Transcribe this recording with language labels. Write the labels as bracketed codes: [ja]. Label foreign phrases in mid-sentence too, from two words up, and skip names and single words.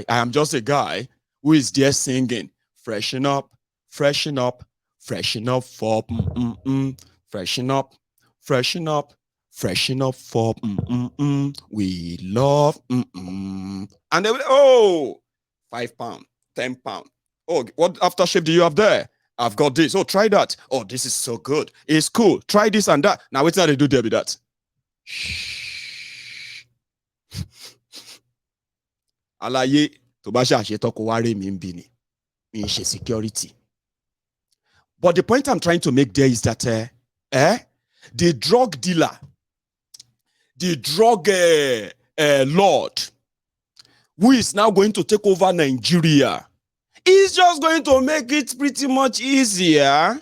[en] I am just a guy who is there singing, freshen up, freshen up, freshen up for, freshen up, freshen up, freshen up for, we love, And they will, oh, £5, £10. Oh, what aftershave do you have there? I've got this. Oh, try that. Oh, this is so good. It's cool. Try this and that. Now, what's how they do there with that? [yo] Shh. Alaye, to ba sha se to ko ware mi nbi ni. Mi se security. [en] But the point I'm trying to make there is that the drug dealer, the drug lord, who is now going to take over Nigeria, is just going to make it pretty much easier.